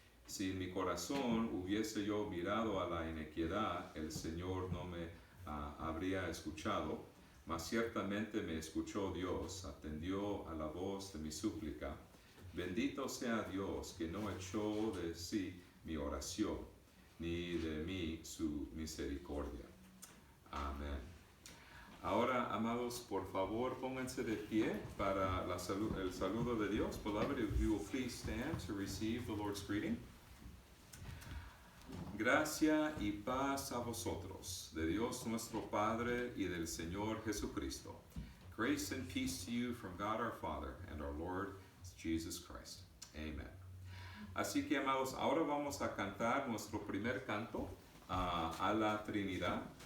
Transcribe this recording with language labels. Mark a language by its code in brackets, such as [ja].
[es] Si en mi corazón hubiese yo mirado a la iniquidad, el Señor no me habría escuchado, mas ciertamente me escuchó Dios, atendió a la voz de mi súplica. Bendito sea Dios que no echó de sí mi oración, ni de mí su misericordia. Amén. Ahora, amados, por favor, pónganse de pie para el saludo de Dios. [en] Beloved, if you will please stand to receive the Lord's greeting. [es] Gracia y paz a vosotros, de Dios nuestro Padre y del Señor Jesucristo. [en] Grace and peace to you from God our Father and our Lord Jesus Christ. Amen. [es] Así que, amados, ahora vamos a cantar nuestro primer canto a la Trinidad.